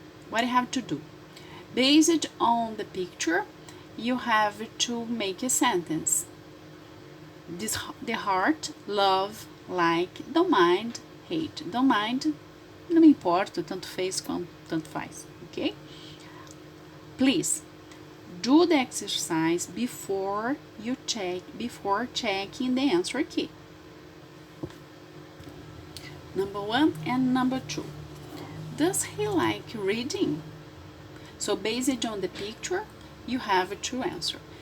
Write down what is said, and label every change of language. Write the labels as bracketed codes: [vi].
[en] What you have to do? Based on the picture, you have to make a sentence. The heart, love, like, don't mind, hate. Don't mind, [pt] não me importa, tanto fez como tanto faz, ok? [en] Please, do the exercise before checking the answer key. Number 1 and number 2. Does he like reading? So based on the picture, you have to answer.